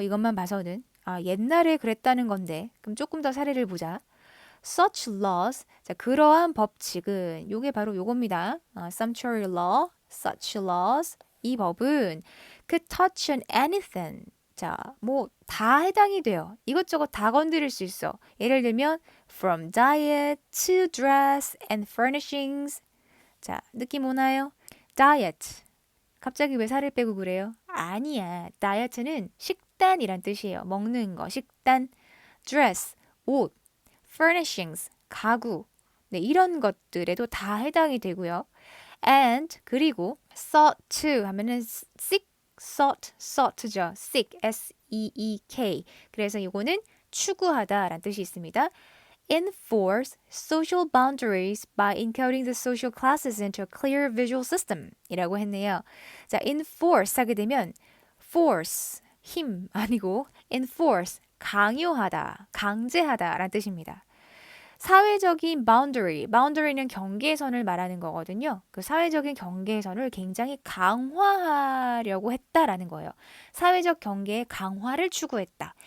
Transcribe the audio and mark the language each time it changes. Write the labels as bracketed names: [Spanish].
[Korean] 이것만 봐서는 옛날에 그랬다는 건데 그럼 조금 더 사례를 보자. [English] Such laws, [Korean] 자, 그러한 법칙은 요게 바로 요겁니다. [English] sumptuary law, such laws. [Korean] 이 법은 [English] could touch on anything. [Korean] 자, 뭐 다 해당이 돼요. 이것저것 다 건드릴 수 있어. 예를 들면 [English] from diet to dress and furnishings. [Korean] 자, 느낌 오나요? diet. 갑자기 왜 살을 빼고 그래요? 아니야. 다이어트는 식단이란 뜻이에요. 먹는 거, 식단. dress, 옷. furnishings, 가구. 네, 이런 것들에도 다 해당이 되고요. and 그리고 [English] sought to [Korean] 하면은 sought죠. [English] seek, S-E-E-K. [Korean] 그래서 이거는 추구하다라는 뜻이 있습니다. [English] Enforce social boundaries by encoding the social classes into a clear visual system [Korean] 이라고 했네요. [English] 자, enforce [Korean] 하게 되면 [English] force, [Korean] 힘 아니고 enforce, 강요하다, 강제하다 라는 뜻입니다. 사회적인 boundary는 경계선을 말하는 거거든요. 그 사회적인 경계선을 굉장히 강화하려고 했다라는 거예요. 사회적 경계의 강화를 추구했다.